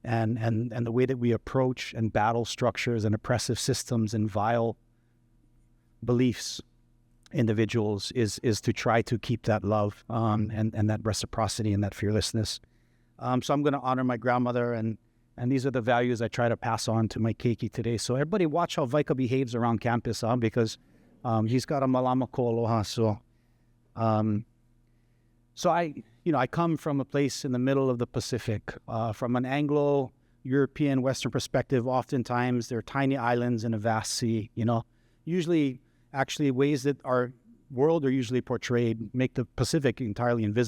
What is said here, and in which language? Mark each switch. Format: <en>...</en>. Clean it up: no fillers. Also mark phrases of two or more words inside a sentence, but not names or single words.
<en>and the way that we approach and battle structures and oppressive systems and vile beliefs, individuals, is to try to keep that love and that reciprocity and that fearlessness. So I'm going to honor my grandmother, and these are the values I try to pass on to my keiki today. So everybody watch how Vaika behaves around campus, because he's got a</en> <haw>malama ko aloha.</haw> <en>So I come from a place in the middle of the Pacific. From an Anglo-European Western perspective, oftentimes there are tiny islands in a vast sea, usually actually ways that our world are usually portrayed make the Pacific entirely invisible.</en>